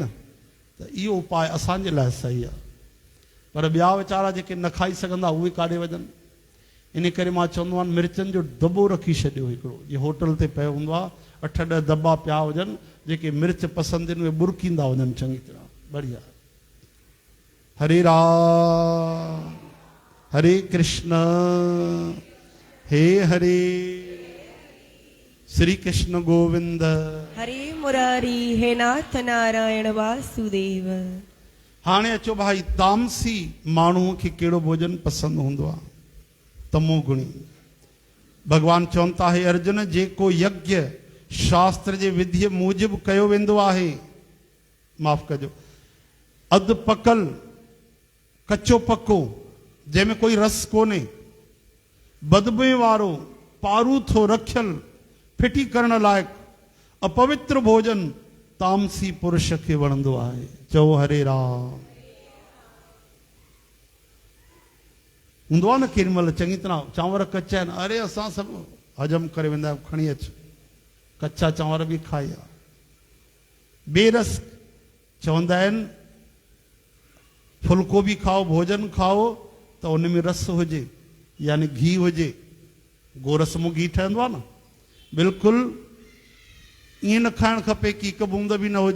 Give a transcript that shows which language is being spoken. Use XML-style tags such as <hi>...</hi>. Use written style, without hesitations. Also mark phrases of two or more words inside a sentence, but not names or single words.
<sd>त इहो उपाय असांजे लाइ सही आहे। पर ॿिया वीचारा जेके न खाई सघंदा उहे काॾे वञनि। इन करे मां चवंदो आहियां मिर्चनि जो दॿो रखी छॾियो हिकिड़ो, जीअं होटल ते पियो हूंदो आहे 8-10 दॿा पिया हुजनि, जेके मिर्च पसंदि आहिनि उहे बुरकींदा वञनि चङी तरह, बढ़िया। हरे राम हरे कृष्ण हे हरे श्री कृष्ण गोविंद हरे मुरारी हे नाथ नारायण वासुदेव। हाणे अचो भाई, तामसी माण्हूअ खे कहिड़ो भोजन पसंदि हूंदो आहे? तमोगुणी। भगवान चवनि था हे अर्जुन, जेको यज्ञ शास्त्र जे विधि मूजिब कयो वेंदो आहे, माफ़ कजो, अधु पकल कचो पको जंहिंमें कोई रस कोन्हे, बदबे वारो पारूथो रखियल फिटी करण लाइक़ अपवित्र भोजन तामसी पुरुष खे वणंदो आहे। चओ हरे राम। हूंदो आहे न केॾी महिल चङी तरह चांवर कचा आहिनि, अरे असां सभु हजम करे वेंदा आहियूं, खणी अच कचा चांवर बि खाई आ। बेरस चवंदा आहिनि फुल्को बि खाओ, भोजन खाओ त उन में रस हुजे, यानी घी हुजे, गोरस मां घी ठहंदो आहे न, बिल्कुलु ईअं न खाइणु खपे कि हिकु बूंद बि न हुजे।</sd>